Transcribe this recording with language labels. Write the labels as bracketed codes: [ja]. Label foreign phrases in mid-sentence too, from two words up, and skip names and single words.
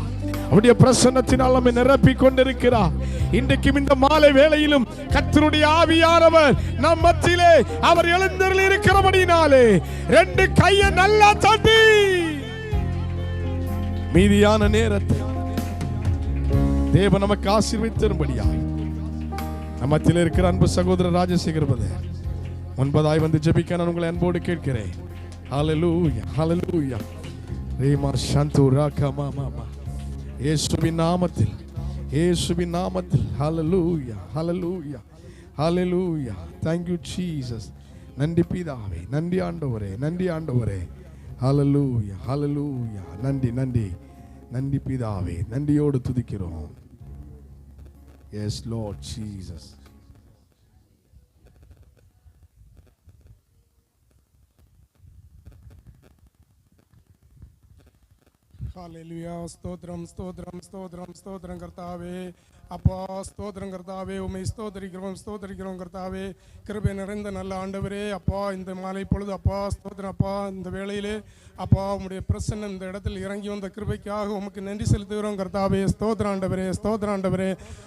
[ta] அவருடைய பிரசன்னத்தினால் நம்மை நிரப்பிக் கொண்டிருக்கிறார். இன்றைக்கும் இந்த மாலை வேளையிலும் கர்த்தருடைய ஆவியானவர் நம் மத்தியிலே அவர் எழுந்தருளி இருக்கிறபடினாலே ரெண்டு கையை நல்லா தட்டி மீதியான நேரத்தை தேவன் நமக்கு ஆசீர்வதித்தரும்படியாய் நம் மத்தியிலே இருக்கிற அன்பு சகோதரர் ராஜசேகர் பிரதர் முன்பதாய் வந்து ஜெபிக்க நான் உங்களை அன்போடு கேட்கிறேன். ஹல்லேலூயா ஹல்லேலூயா ரேமா சந்தூரா கமாமா இயேசுவின் நாமத்தில் இயேசுவின் நாமத்தில் ஹல்லேலூயா ஹல்லேலூயா ஹல்லேலூயா. [en] Thank you Jesus. [ta] நன்றி பிதாவே, நன்றி ஆண்டவரே, நன்றி ஆண்டவரே. ஹல்லேலூயா ஹல்லேலூயா. நன்றி நன்றி நன்றி பிதாவே, நன்றியோடு துதிக்கிறோம். [en] Yes, Lord Jesus. [ml] ഹല്ലേലൂയ. സ്തോത്രം സ്തോത്രം സ്തോത്രം സ്തോത്രം കർത്താവേ. [ta] அப்பா ஸ்தோத்திரம் கர்த்தாவே, உம்மை ஸ்தோத்திரிக்கிறோம் கர்த்தாவே. கிருபை நிறைந்த நல்ல ஆண்டவரே, அப்பா இந்த மாலை பொழுது அப்பா ஸ்தோத்திரம் அப்பா, இந்த வேளையிலே அப்பா உம்முடைய பிரசன்னம் இந்த இடத்தில் இறங்கி வந்த கிருபைக்காக உமக்கு நன்றி செலுத்துகிறோம் கர்த்தாவே. ஸ்தோத்திர ஆண்டவரே, ஸ்தோத்திர ஆண்டவரே.